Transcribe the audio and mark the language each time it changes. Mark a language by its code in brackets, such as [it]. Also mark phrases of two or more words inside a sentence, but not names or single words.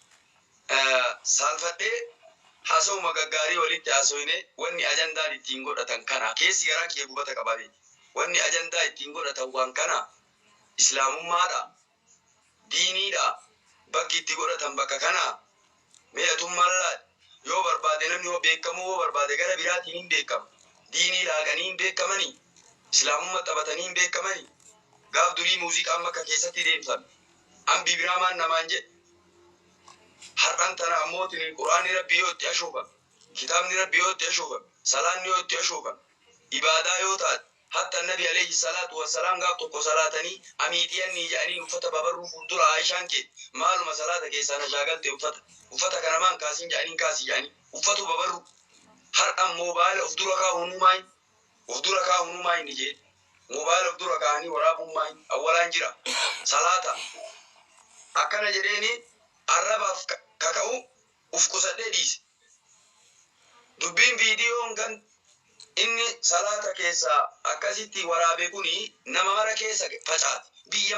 [om] saalfadhee haasawuma gaggaarii walitti haasoyne wanni ajandaan ittiin godhatan kana keessi garaa kee gubata qababe wanni ajandaa ittiin godhatan waan kana islaamummaadha diiniidha bakki itti godhatan bakka kana meetummaallaa yoo barbaade namni yoo beekamu yoo barbaade gara biraatiin hin beekamu diinii laaqanii hin beekamanii islaamummaa taphatanii hin beekamanii gaaf durii muuziqaan bakka keessatti deemsan ambi biraamaan namaan jedhe har'an tana ammootiin quraanni rabbii yoo itti ashoofame kitaabni rabbii yoo itti ashoofame salaanni yoo itti ashoofame ibaadaa yoo taate hatta nabi [ar] عليه الصلاة والسلام [om] gaaf tokko salaatanii amiixiyanni jedhanii uffata babarruu fuuldura Aishaan kee maaluma salaata keessaan shaagalte uffata kana maan kaasiin jedhanii kaasii jedhanii uffatu babarruu har'an moobaayila of dura kaa'uun ni jee moobaayila of dura kaa'anii waraabuun maayin awwalaan jira salaata akkana jedheeni arrabaaf kaka'u uf qusadhee dhiise dubbiin viidiyoon kan inni salaata keessa akkasitti waraabe kuni nama mara keessa facaate biyya